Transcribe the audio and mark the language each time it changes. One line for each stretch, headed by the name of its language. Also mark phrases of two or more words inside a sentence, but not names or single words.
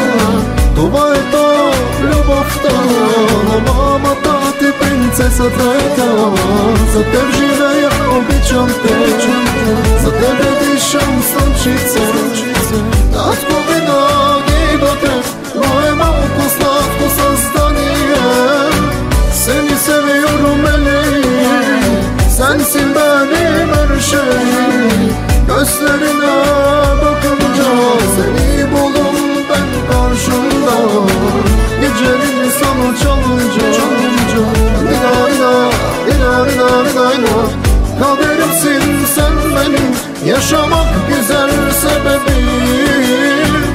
Bulgarian: Това е то любовта на мамата ти, принцеса трета. За теб живея, обичам те, за тебе дишам слънчице. Татко винаги до теб, но е малко сладко създание.
Turkish: Seni seviyorum Elif, sensin benim her şeyim. Gözlerine bakınca seni buldum ben karşımda. Gecenin sana çalınca ina ina ina ina ina ina. Kaderimsin sen benim, yaşamak güzel sebebim.